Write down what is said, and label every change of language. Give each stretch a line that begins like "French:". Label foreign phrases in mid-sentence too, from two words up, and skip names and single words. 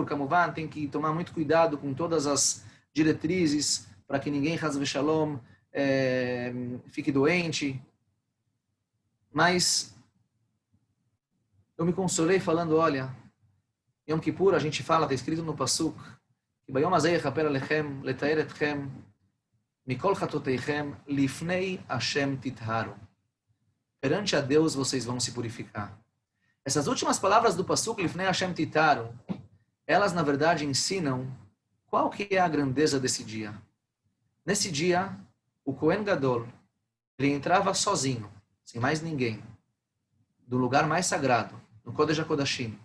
Portuguese: Kamuvan, tem que tomar muito cuidado com todas as diretrizes para que ninguém,
Hebrew: חס ושלום,
Portuguese: fique doente. Mas eu me consolei falando, olha, Yom Kippur, a gente fala, está escrito no Pasuk, que
Hebrew: ביום הזה יכפר עליכם, לטהר אתכם, מכל חטאתיכם, לפני השם תטהרו.
Portuguese: Perante a Deus vocês vão se purificar. Essas últimas palavras do Pasuk,
Hebrew: לפני השם תטהרו,
Portuguese: elas, na verdade, ensinam qual que é a grandeza desse dia. Nesse dia, o
Hebrew: כהן גדול,
Portuguese: ele entrava sozinho, sem mais ninguém, do lugar mais sagrado, no
Hebrew: קודש הקודשים.